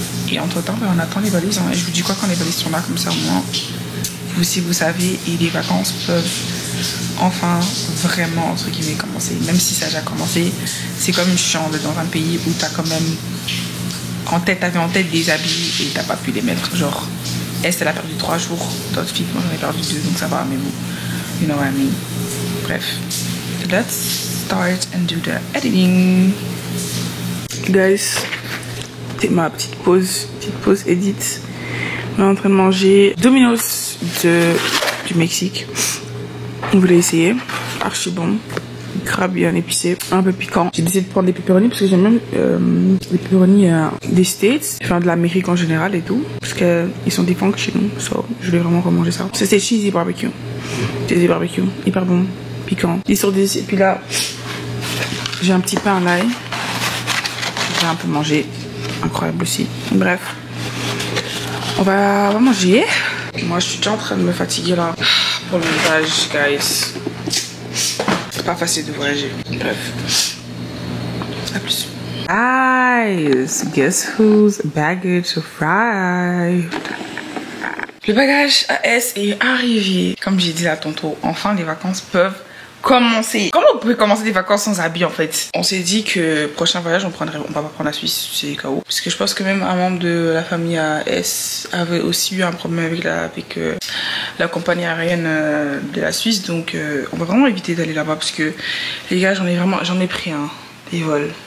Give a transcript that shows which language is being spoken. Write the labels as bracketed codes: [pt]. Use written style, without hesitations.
[fr] Et entre temps, on attend les valises. Hein. Et je vous dis quoi quand les valises sont là, comme ça au moins, vous si vous savez, et les vacances peuvent enfin vraiment entre guillemets commencer. Même si ça a déjà commencé, c'est comme une chambre dans un pays où t'as quand même t'avais en tête des habits et t'as pas pu les mettre. Genre, elle a perdu 3 jours, d'autres filles, moi j'en ai perdu 2, donc ça va, mais bon, [en] you know what I mean. [fr] Bref, [en] let's start and do the editing. [fr] Guys, c'est ma petite pause edit. On est en train de manger Domino's du Mexique. On voulait essayer, archi bon, grave bien épicé, un peu piquant. J'ai décidé de prendre des pepperoni parce que j'aime même les pepperoni des States, enfin de l'Amérique en général et tout, parce qu'ils sont différents que chez nous, so je voulais vraiment remanger ça. C'est cheesy barbecue, hyper bon, piquant. Et puis là, j'ai un petit pain à l'ail, j'ai un peu mangé, incroyable aussi. Bref, on va manger. Moi je suis déjà en train de me fatiguer là pour le montage, guys. C'est pas facile de voyager. Bref. A plus. [en] Guys, guess whose baggage arrived? [fr] Le bagage AS est arrivé. Comme j'ai dit là tantôt, enfin les vacances peuvent commencer. Comment on peut commencer des vacances sans habits en fait? On s'est dit que prochain voyage on va pas prendre la Suisse, c'est KO. Parce que je pense que même un membre de la famille AS avait aussi eu un problème avec la compagnie aérienne de la Suisse, donc on va vraiment éviter d'aller là-bas parce que les gars j'en ai pris des vols.